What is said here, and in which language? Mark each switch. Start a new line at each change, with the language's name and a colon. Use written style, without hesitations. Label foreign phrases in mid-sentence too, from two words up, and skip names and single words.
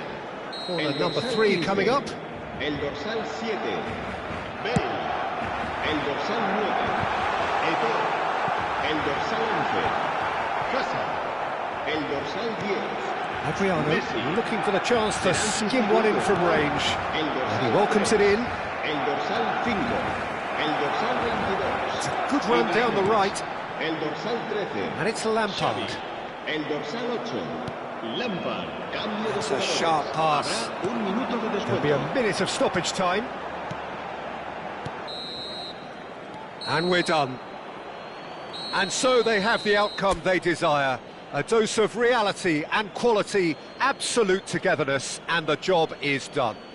English: Corner number 3 coming up.
Spanish: El dorsal 7, Bale. El dorsal 9, Eto'o. El dorsal 11, Hazard. El dorsal 10, Adriano Messi.
English: looking for the chance to skim one in from range. And he welcomes it in.
Spanish: El dorsal 5, el dorsal 22.
English: It's a good run down the right.
Spanish: El dorsal 13.
English: And it's Lampard.
Spanish: El dorsal 8, Lampard. Cambio de
English: It's a
Spanish: jugadores.
English: sharp pass.
Spanish: Habrá un minuto de
English: There'll be a
Spanish: descuento.
English: minute of stoppage time. And we're done. And so they have the outcome they desire. A dose of reality and quality, absolute togetherness, and the job is done.